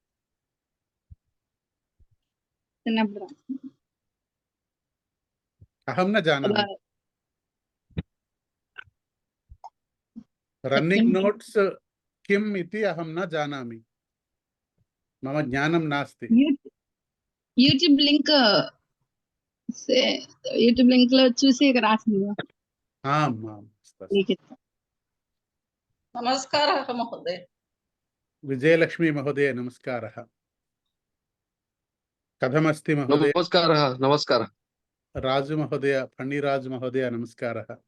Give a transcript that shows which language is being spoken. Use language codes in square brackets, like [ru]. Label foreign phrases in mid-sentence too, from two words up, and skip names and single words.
[sa] अहं न जानामि। [en] running notes [sa] किम् इति अहं न जानामि, मम ज्ञानं नास्ति। [te] यूट्यूब लिंक లో చూసి రాసింది। [sa] आम् आम्, नमस्कारः महोदय. विजयलक्ष्मी महोदय, नमस्कारः। कथमस्ति महोदय? नमस्कारः. नमस्कारः. राजु महोदय, फण्णिराजु महोदय, नमस्कारः।